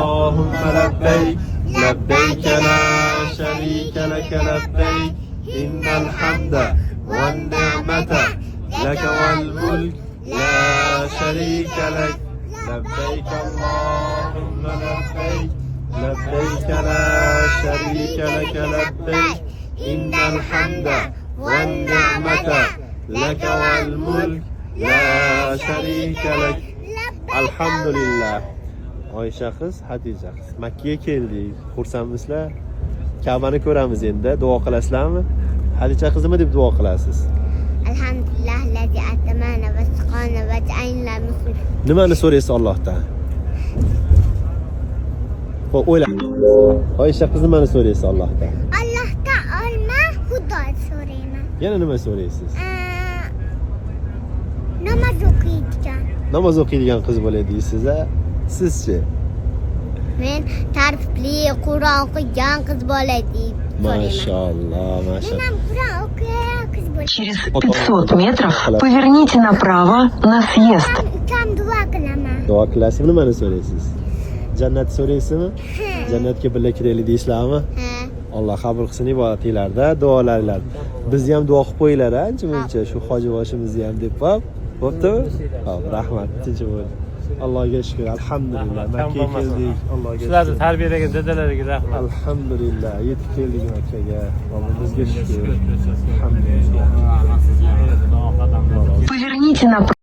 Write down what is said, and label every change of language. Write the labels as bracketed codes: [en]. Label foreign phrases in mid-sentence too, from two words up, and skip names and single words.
[ar] اللهم لبيك لبيك لا شريك لك لبيك إن الحمد والنعمة لك والملك لا شريك لك لبيك اللهم لبيك لبيك لا شريك لك لبيك إن الحمد والنعمة لك والملك لا شريك لك الحمد لله. [uz] Oysha qiz, Hatice qiz. Makkaga keldik. Xursandmisizlar? Ka'bani ko'ramiz endi. Duo qilasizlarmi? Hatice qiz nima deb duo qilasiz? [ar] الحمد لله الذي أطعمنا وسقانا وجعلنا مسلمين. [uz] Nimani so'raysiz Allohdan? Xo'p, o'yla. Oysha qiz nimani so'raysiz Allohdan? Allohdan olma, Xudo so'rayman. Yana nima so'raysiz? Namoz o'qiydigan. Namoz o'qiydigan qiz bo'ladi deysiz-a? Sizchi? Men tartibli Qur'on o'qigan qiz bo'ladi deb so'rayman. Mashallah, mashallah. Men ham Qur'on o'qigan qiz bo'ladi. [ru] Через 500 метров поверните направо на съезд. [uz] Kam duo qilaman. Duo qilasiz, nimani so'raysiz? Jannat so'raysizmi? Jannatga birga kiraylik deysizlarmi? Ha. Alloh qabul qilsin ibodatinglarda, duolaringlarni. Bizni ham duo qilib qo'yinglar, ancha-muncha shu hojiboshimizni ham deb qo'yib. Bo'ptimi? Xo'p, rahmat. Tinch bo'ling. Allohga shukr. Alhamdulillah. Makkaga keldik. Allohga shukr. Sizlarni tarbiyalagan dadalariga rahmat. Alhamdulillah. Yetib keldik Makkaga. Allohga shukr. Alhamdulillah. [ru] Поверните направо.